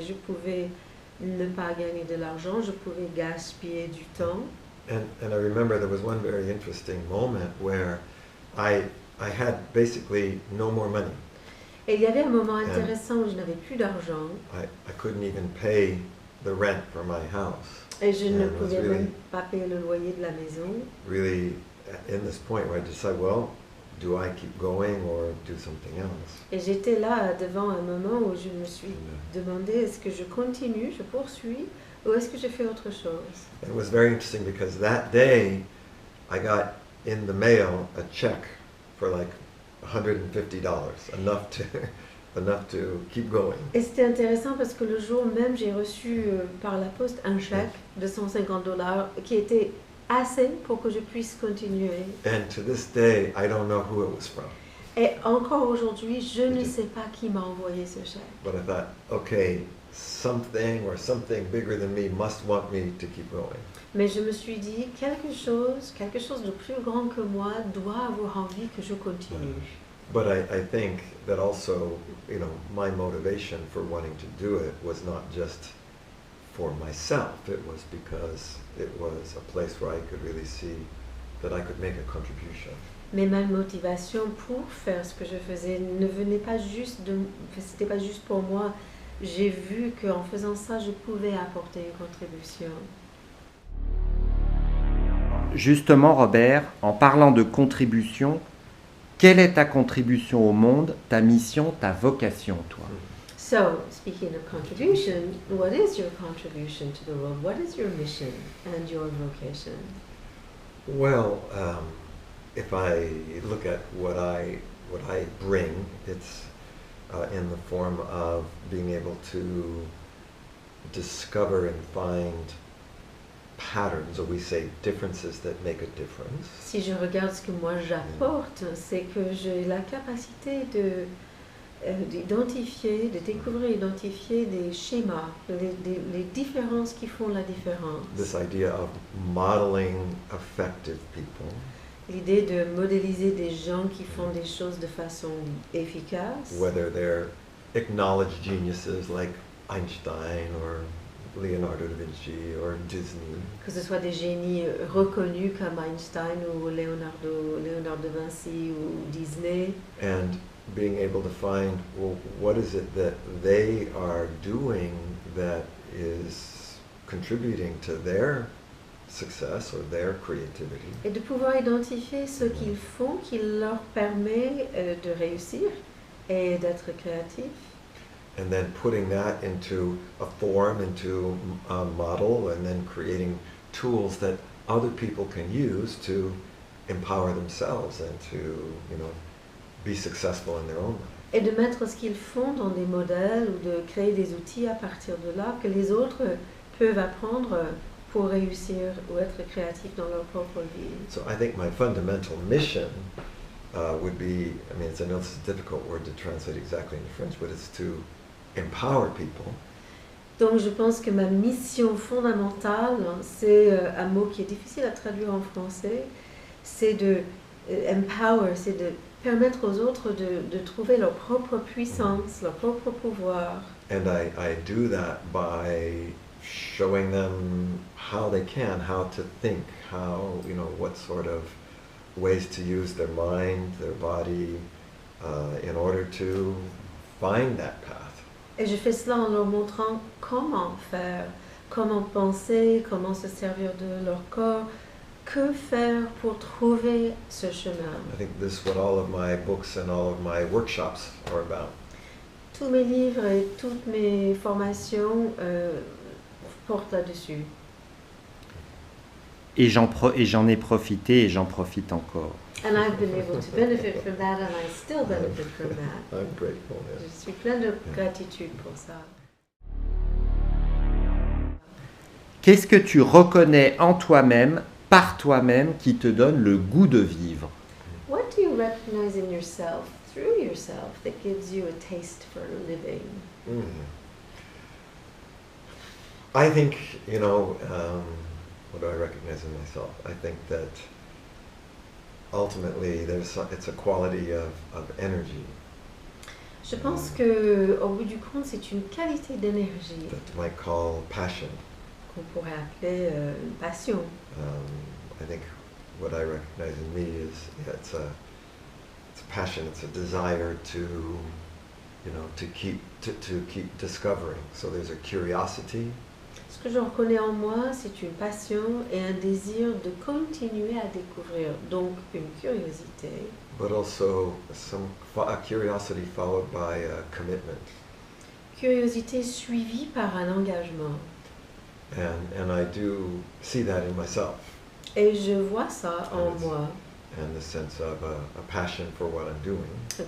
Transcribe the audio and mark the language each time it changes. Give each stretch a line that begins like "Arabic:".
French: Je pouvais ne pas gagner de l'argent, je pouvais gaspiller du temps.
English: And I remember there was one very interesting moment where I had basically no more money.
French: Et il y avait un moment intéressant où je n'avais plus d'argent.
English: I couldn't even pay the rent for my house.
French: Et je ne
English: And it was
French: pouvais
English: really-
French: même pas payer le loyer de la maison.
English: Really in this point where I decided, well, do I keep going or do something else?
French: Et j'étais là devant un moment où je me suis demandé, est-ce que je continue, je poursuis, ou est-ce que je fais autre chose?
English: It was very interesting because that day I got in the mail a check for like $150, enough to keep going.
French: Et c'était intéressant parce que le jour même, j'ai reçu par la poste un chèque de $150 qui était assez pour que je puisse continuer.
English: And to this day, I don't know who it was from.
French: Et encore aujourd'hui, je ne sais pas qui m'a envoyé ce chèque.
English: But I thought, okay, something or something bigger than me must want me to keep going.
French: Mais je me suis dit, quelque chose de plus grand que moi doit avoir envie que je continue.
English: But I think that also, my motivation for wanting to do it was not just for myself. It was because it was a place where I could really see that I could make a contribution.
French: Mais ma motivation pour faire ce que je faisais ne venait pas c'était pas juste pour moi. J'ai vu qu'en faisant ça, je pouvais apporter une contribution. Justement, Robert, en parlant de contribution, quelle est ta contribution au monde, ta mission, ta vocation, toi?
English: So, speaking of contribution, what is your contribution to the world? What is your mission and your vocation? Well, if I look at what I what I bring. It's in the form of being able to discover and find patterns, or we say differences that make a difference.
French: Si je regarde ce que moi j'apporte, c'est que j'ai la capacité de d'identifier, de découvrir, identifier des schémas, les différences qui font la différence.
English: This idea of modeling effective people,
French: L'idée de modéliser des gens qui font des choses de façon efficace,
English: whether they're acknowledged geniuses like Einstein or Leonardo da Vinci or Disney,
French: que ce soit des génies reconnus comme Einstein ou Leonardo da Vinci ou Disney,
English: and being able to find, well, what is it that they are doing that is contributing to their success or their creativity,
French: et de pouvoir identifier ce qu'ils font qui leur permet de réussir et d'être créatif.
English: and then putting that into a form, into a model, and then creating tools that other people can use to empower themselves and to, you know, be successful in their own life.
French: Et de mettre ce qu'ils font dans des modèles ou de créer des outils à partir de là que les autres peuvent apprendre pour réussir ou être créatifs dans leur propre vie.
English: So I think my fundamental mission would be, I mean, I know it's a difficult word to translate exactly into French, but it's to empower people.
French: Donc je pense que ma mission fondamentale, c'est un mot qui est difficile à traduire en français, c'est de empower, c'est de permettre aux autres de trouver leur propre puissance, leur propre pouvoir.
English: And I do that by showing them how they can, how to think, how, you know, what sort of ways to use their mind, their body, in order to find that path.
French: Et je fais cela en leur montrant comment faire, comment penser, comment se servir de leur corps, que faire pour trouver ce chemin.
English: I think this is what all of my books and all of my workshops are about.
French: Tous mes livres et toutes mes formations portent là-dessus. Et j'en ai profité et j'en profite encore.
English: And I've been able to benefit from that and I still benefit from that. I'm grateful.
French: Je
English: Yes.
French: suis pleine de gratitude pour ça. Qu'est-ce que tu reconnais en toi-même, par toi-même, qui te donne le goût de vivre?
English: What do you recognize in yourself, through yourself, that gives you a taste for living? Mm. I think, you know, what do I recognize in myself? I think that ultimately it's a quality of energy
French: Je pense que, au bout du compte, c'est une qualité d'énergie
English: that you might call passion.
French: qu'on pourrait appeler une passion.
English: I think what I recognize in me is, yeah, it's a passion, it's a desire to, you know, to keep discovering. So there's a curiosity.
French: Ce que je reconnais en moi, c'est une passion et un désir de continuer à découvrir, donc une curiosité.
English: But also a curiosity followed by a commitment.
French: Curiosité suivie par un engagement.
English: And I do see that in myself,
French: Et je vois ça en moi,
English: and the sense of a passion for what I'm doing,